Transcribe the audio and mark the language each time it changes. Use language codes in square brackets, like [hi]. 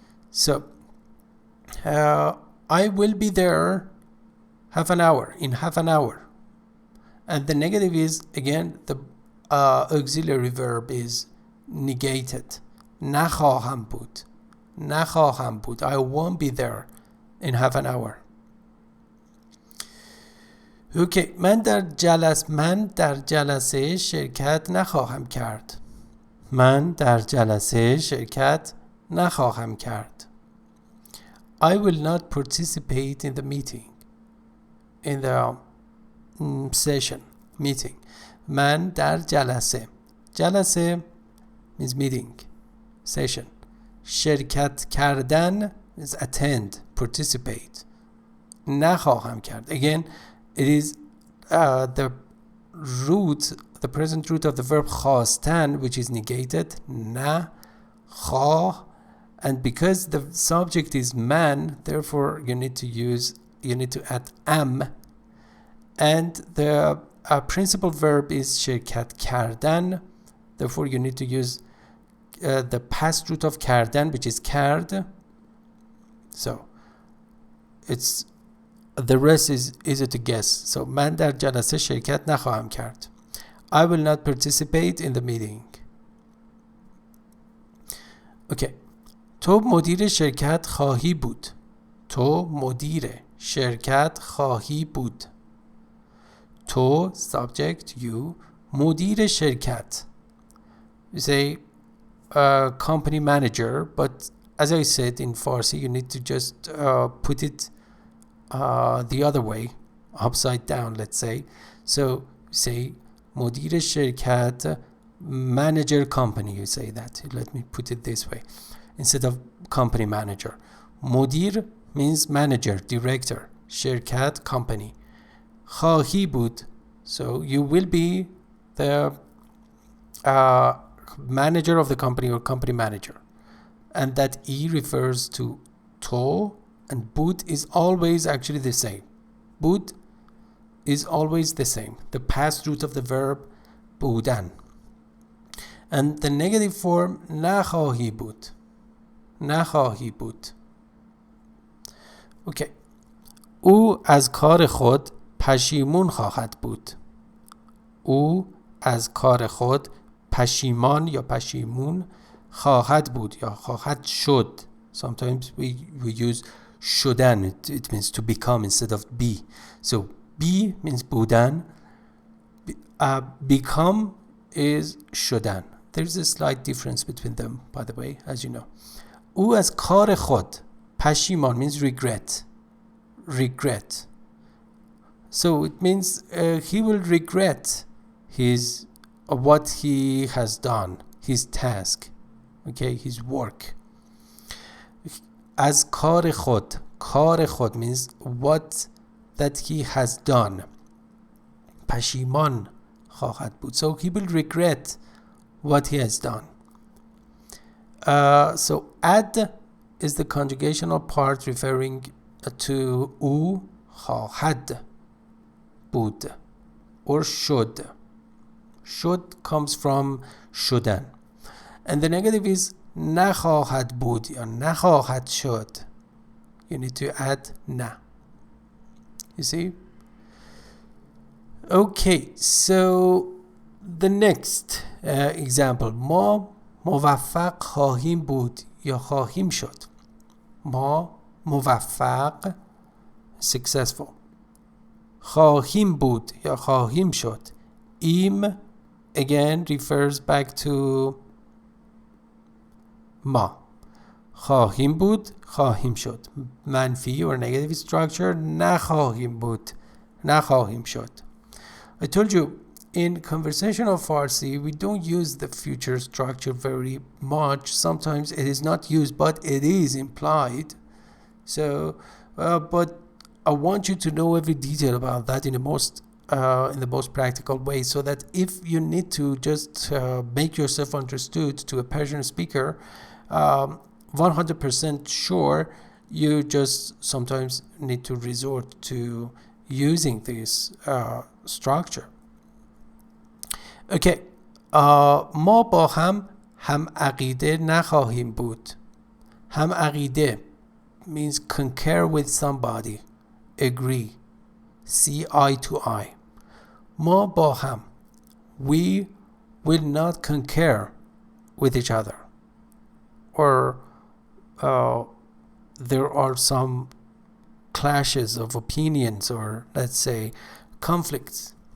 [en] So, I will be there in half an hour. And the negative is, again, the auxiliary verb is negated. [fa] نخواهم بود. نخواهم بود. [en] I won't be there in half an hour. Okay. [fa] من در جلسه شرکت نخواهم کرد. من در جلسه شرکت نخواهم کرد. [en] I will not participate in the meeting. In the session, meeting. [fa] من در جلسه. [en] جلسه means meeting, session. [fa] شرکت کردن [en] is attend, participate. [fa] نخواهم کرد. [en] Again, it is the root, the present root of the verb خواستن, which is negated. [fa] نه خواه. [en] And because the subject is man, therefore you need to add am. And the principal verb is [fa] شرکت کردن. [en] Therefore you need to use the past root of کردن, which is کرد. So it's the rest is easy to guess. [fa] So من در جلسه شرکت نخواهم کرد. [en] I will not participate in the meeting. [fa] Okay. تو مدیر شرکت خواهی بود. تو مدیر شرکت خواهی بود. تو [en] subject you, [fa] مدیر شرکت. [en] You say company manager, but as I said in Farsi, you need to just put it the other way, upside down, let's say. So say [fa] مدیر شرکت, [en] manager company, you say that. Let me put it this way instead of company manager. مدیر means manager, director. شرکت company. [fa] خواهی بود, [en] so you will be the manager of the company or company manager. And that E refers to to, and بود is always actually the same. بود is always the same. The past root of the verb بودن. And the negative form [fa] نخواهی بود. نخواهی بود. Okay. او از کار خود پشیمون خواهد بود. او از کار خود پشیمان یا پشیمون خواهد بود یا خواهد شد. [en] Sometimes we use شدن. It means to become instead of be. So be means بودن. Become is شدن. There's a slight difference between them, by the way, as you know. [fa] او از کار خود پشیمان [en] means regret. Regret. So it means he will regret his what he has done, his task, okay, his work. [fa] از کار خود. کار خود [en] means what that he has done. [fa] پشیمان خواهد بود. [en] So he will regret what he has done. So add is the conjugational part referring to [fa] او خواهد بود [en] or should. Should comes from شدن. And the negative is [fa] نخواهد بود یا نخواهد شد. [en] You need to add نه. You see? Okay, so the next example. [fa] ما موفق خواهیم بود یا خواهیم شد. ما موفق successful. خواهیم بود یا خواهیم شد. ایم again refers back to ما. خواهیم بود خواهیم شد. منفی [en] or negative structure [fa] نخواهیم بود نخواهیم شد. [en] I told you in conversational Farsi we don't use the future structure very much. Sometimes it is not used but it is implied. So but I want you to know every detail about that in the most practical way, so that if you need to just make yourself understood to a Persian speaker, 100% sure, you just sometimes need to resort to using this structure. Okay. [fa] ما با هم عقیده نخواهیم بود. هم عقیده [en] means concur with somebody, agree, see eye to eye. [fa] ما با هم, [en] we will not concur with each other, or there are some clashes of opinions, or let's say conflicts.